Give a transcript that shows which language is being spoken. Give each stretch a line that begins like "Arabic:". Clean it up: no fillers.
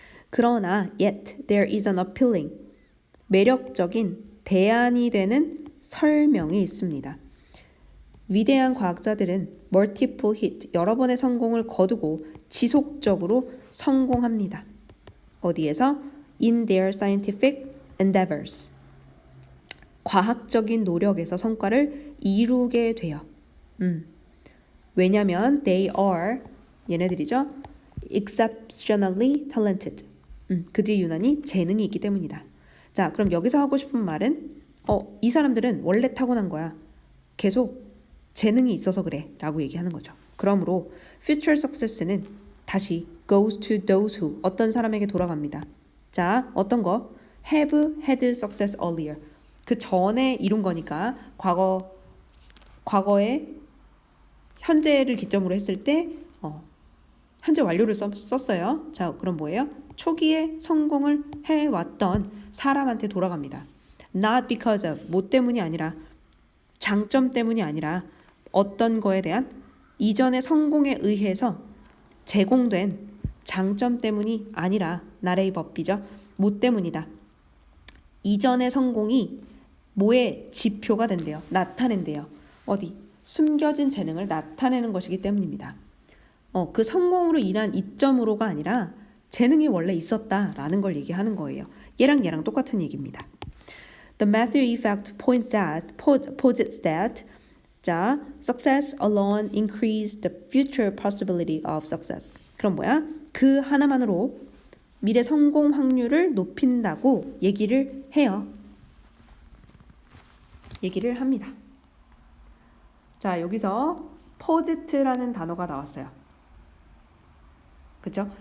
Korean: 그러나
English: yet there is an appealing,
Korean: 매력적인 대안이 되는 설명이 있습니다. 위대한 과학자들은
English: multiple hit,
Korean: 여러 번의 성공을 거두고 지속적으로 성공합니다. 어디에서?
English: In their scientific endeavors.
Korean: 과학적인 노력에서 성과를 이루게 돼요. 왜냐면
English: they are,
Korean: 얘네들이죠.
English: exceptionally talented.
Korean: 그들이 유난히 재능이 있기 때문이다. 자, 그럼 여기서 하고 싶은 말은 이 사람들은 원래 타고난 거야. 계속 재능이 있어서 그래 라고 얘기하는 거죠. 그러므로
English: future success
Korean: 는 다시
English: goes to those who,
Korean: 어떤 사람에게 돌아갑니다. 자, 어떤 거?
English: have had success earlier.
Korean: 그 전에 이룬 거니까 과거에 현재를 기점으로 했을 때 현재 완료를 썼어요. 자, 그럼 뭐예요? 초기에 성공을 해왔던 사람한테 돌아갑니다.
English: Not because of,
Korean: 뭐 때문이 아니라, 장점 때문이 아니라 어떤 거에 대한 이전의 성공에 의해서 제공된 장점 때문이 아니라 나레이 법비죠. 뭐 때문이다. 이전의 성공이 뭐의 지표가 된대요. 나타낸대요. 어디? 숨겨진 재능을 나타내는 것이기 때문입니다. 그 성공으로 인한 이점으로가 아니라 재능이 원래 있었다라는 걸 얘기하는 거예요. 얘랑 똑같은 얘기입니다.
English: The Matthew effect posits that 자, success alone increase the future possibility of success.
Korean: 그럼 뭐야? 그 하나만으로 미래 성공 확률을 높인다고 얘기를 해요. 얘기를 합니다. 자, 여기서 posit라는 단어가 나왔어요. 그죠?